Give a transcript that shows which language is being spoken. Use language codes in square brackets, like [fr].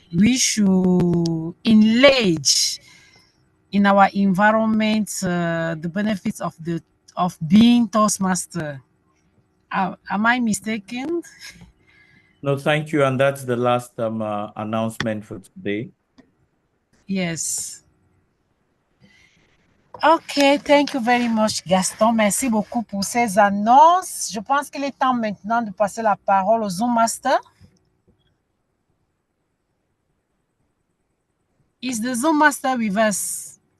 [en] We should engage in our environment the benefits of being Toastmaster. Am I mistaken? No, thank you. And that's the last announcement for today. Yes. OK, thank you very much, Gaston. [fr] Merci beaucoup pour ces annonces. Je pense qu'il est temps maintenant de passer la parole au Zoom Master. [en] Is the Zoom Master with us?